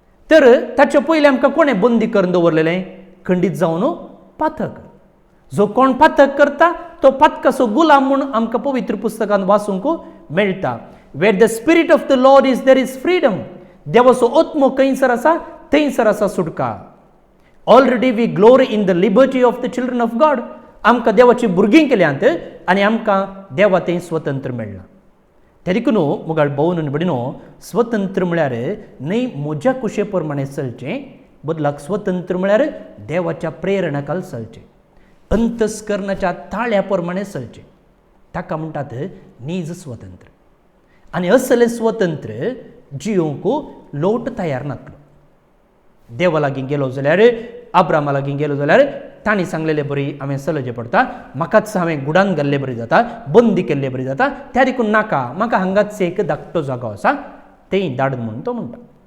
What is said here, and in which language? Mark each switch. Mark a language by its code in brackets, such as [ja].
[gom] तर ताचे पयलीं आमकां कोणें बंदी करून दवरलेलें? खंडीत जावन पातक. जो कोण पातक करता तो पातकाचो गुलाम म्हूण आमकां पवित्र पुस्तकांत वाचूंक मेळटा. [en] Where the spirit of the Lord is there is freedom. [gom] देवाचो आत्मो खंयसर आसा थंयसर आसा सुटका. [en] Already we glory in the liberty of the children of God. [gom] आमकां देवाची भुरगीं केल्यांत आनी आमकां देवा थंय स्वतंत्र मेळ्ळां. त्या देखून मुगाळ भोवन बडिनो, स्वतंत्र म्हळ्यार न्हय म्हज्या कुशे प्रमाणे चलचें, बदलाक स्वतंत्र म्हळ्यार देवाच्या प्रेरणाखाल चलचें, अंतस्करणाच्या ताळ्या प्रमाणे चलचें. ताका म्हणटात नीज स्वतंत्र. आनी असलें स्वतंत्र जियोंक लोट तयार नासलो. देवा लागीं गेलो जाल्यार, अब्रामा लागीं गेलो जाल्यार तांणी सांगलेलें बरी हांवें चलचें पडटा, म्हाकाच हांवें गुडान घाल्लें बरी जाता, बंदी केल्लें बरी जाता, त्या देखून नाका, म्हाका हांगाच एक धाकटो जागो आसा थंय धाड म्हणून तो म्हणटा.